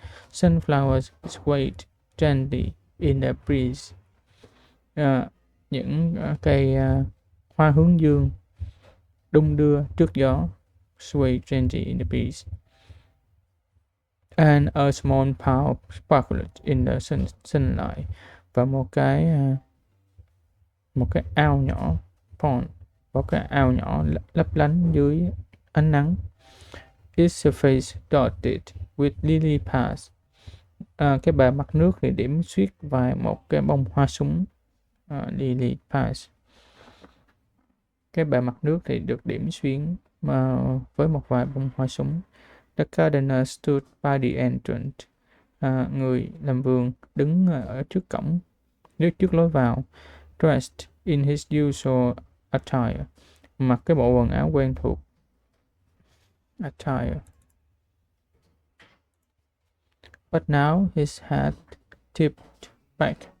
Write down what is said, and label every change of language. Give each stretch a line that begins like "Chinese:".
English: Sunflowers swayed gently in the breeze.
Vietnamese: Những cây hoa hướng dương đung đưa trước gió.
English: Swayed gently in the breeze. And a small pond sparkled in the sunlight.
Vietnamese: Và một cái ao nhỏ, pond, một cái ao nhỏ lấp lánh dưới ánh nắng.
English: Its surface dotted with lily pads.
Vietnamese: Cái bề mặt nước thì điểm xuyết vài một cái bông hoa súng, lily pads. Cái bề mặt nước thì được điểm xuyến với một vài bông hoa súng.
English: The gardener stood by the entrance.
Vietnamese: Người làm vườn đứng ở trước cổng, trước lối vào,
English: dressed in his usual attire,
Vietnamese: mặc cái bộ quần áo quen thuộc.
English: Attire. But now his hat tipped back.